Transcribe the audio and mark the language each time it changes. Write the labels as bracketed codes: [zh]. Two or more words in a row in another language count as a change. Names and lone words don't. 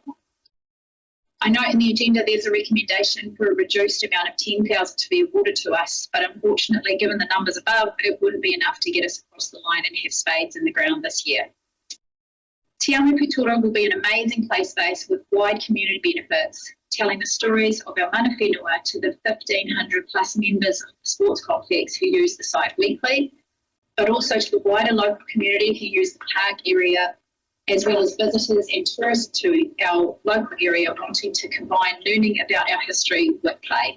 [en] I note in the agenda there's a recommendation for a reduced amount of $10,000 to be awarded to us, but unfortunately, given the numbers above, it wouldn't be enough to get us across the line and have spades in the ground this year. Te Iwi Pūtoro will be an amazing play space with wide community benefits, telling the stories of our [mi] mana whenua [en] to the 1,500 plus members of the sports complex who use the site weekly, but also to the wider local community who use the park area, as well as visitors and tourists to our local area wanting to combine learning about our history with play.